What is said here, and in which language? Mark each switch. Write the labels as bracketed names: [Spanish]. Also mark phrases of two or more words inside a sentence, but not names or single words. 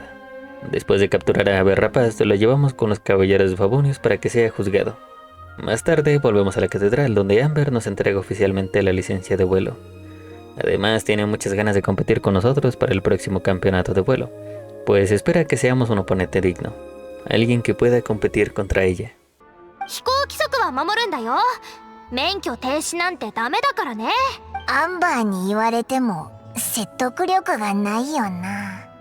[Spanish] Después de capturar a Ave Rapaz, lo llevamos con los Caballeros de Favonius para que sea juzgado. Más tarde volvemos a la catedral, donde Amber nos entrega oficialmente la licencia de vuelo. Además, tiene muchas ganas de competir con nosotros para el próximo campeonato de vuelo, pues espera que seamos un oponente digno. alguien que pueda competir contra ella. [Japanese] 飛行規則は守るんだよ。免許停止なんてダメだからね。アンバーに言われても説得力がないよな。